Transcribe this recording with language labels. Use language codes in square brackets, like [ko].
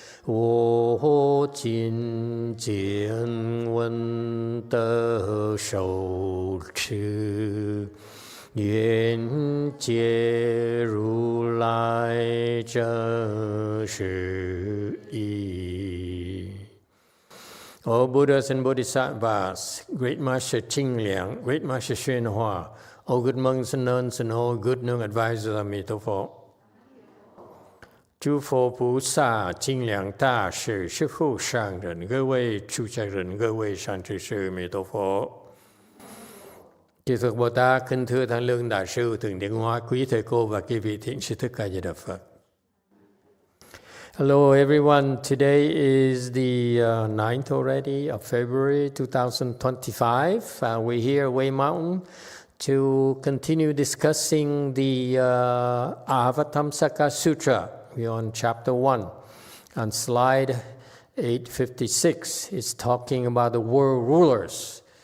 [zh] 我今见闻得受持，愿解如来真实义。 [en] All Buddhas and Bodhisattvas, Great Master Qingliang, Great Master Xuanhua, all good monks and nuns, and all good known advisors of Mitofo. [zh] 诸佛菩萨、精良大士、师父上人、各位出家人、各位善知识、弥陀佛。 [vi] Chư Phật Bồ Tát, kính thưa Thanh Lương Đại sư, Thượng Điện Hoa, quý thầy cô và quý vị thiện sư Thích Ca Di Đà Phật. [en] Hello everyone, today is the 9th already of February 2025. We're here at Way Mountain to continue discussing the Avatamsaka Sutra. We're on chapter 1. On slide 856, it's talking about the world rulers.